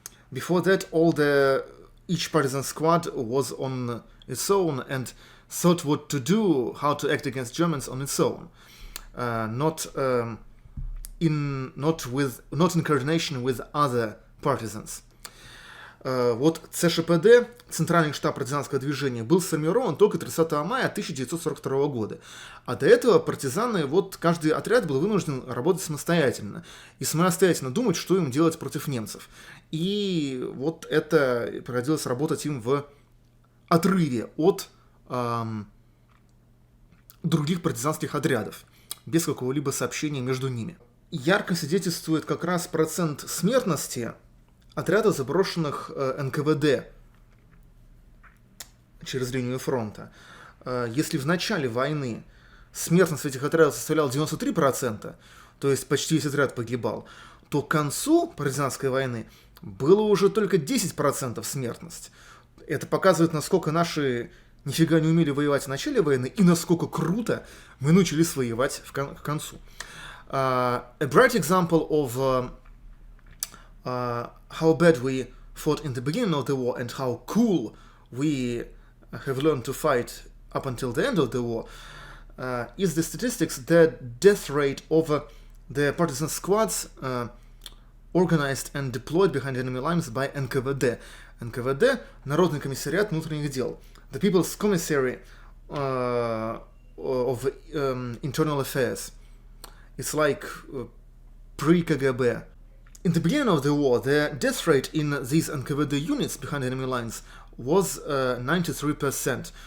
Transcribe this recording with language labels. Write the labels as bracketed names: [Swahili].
[English] Before that, each partisan squad was on its own and thought what to do, how to act against Germans on its own, not in coordination with other partisans. [Russian] Вот ЦШПД, Центральный штаб партизанского движения, был сформирован только 30 мая 1942 года. А до этого партизаны, каждый отряд был вынужден работать самостоятельно. И самостоятельно думать, что им делать против немцев. И вот это приходилось работать им в отрыве от других партизанских отрядов, без какого-либо сообщения между ними. Ярко свидетельствует как раз процент смертности отрядов, заброшенных НКВД через линию фронта. Если в начале войны смертность этих отрядов составляла 93%, то есть почти весь отряд погибал, то к концу партизанской войны было уже только 10% смертность. Это показывает, насколько наши нифига не умели воевать в начале войны и насколько круто мы научились воевать к концу. [English] A bright example of how bad we fought in the beginning of the war and how cool we have learned to fight up until the end of the war is the statistics that death rate of the partisan squads organized and deployed behind enemy lines by НКВД. [Russian] НКВД – Народный комиссариат внутренних дел. [English] The People's Commissary of Internal Affairs. It's like pre-KGB. In the beginning of the war, the death rate in these NKVD units behind enemy lines was 93%.